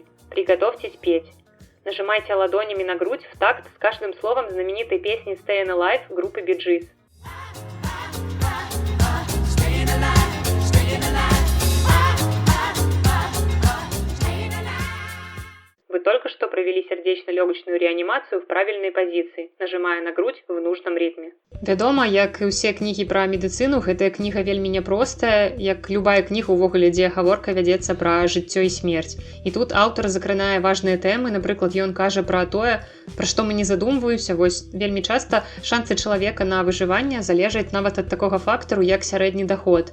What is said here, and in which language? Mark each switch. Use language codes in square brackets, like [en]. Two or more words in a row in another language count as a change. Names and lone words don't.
[ru] Приготовьтесь петь. Нажимайте ладонями на грудь в такт с каждым словом знаменитой песни «Stayin' Alive» группы Bee Gees. Вы только что ловко провели сердечно-легочную реанимацию в правильной позиции, нажимая на грудь в нужном ритме. [be] Вядома, як і ўсе кнігі пра медыцыну, гэтая кніга вельмі няпростая, як любая кніга увогуле, дзе гаворка вядзецца пра жыццё і смерць. І тут аўтар закранае важныя тэмы, напрыклад, ён кажа пра тое, пра што мы не задумваюся. Вось вельмі часта шансы чалавека на выжыванне залежаць нават ад такога фактару, як сярэдні даход.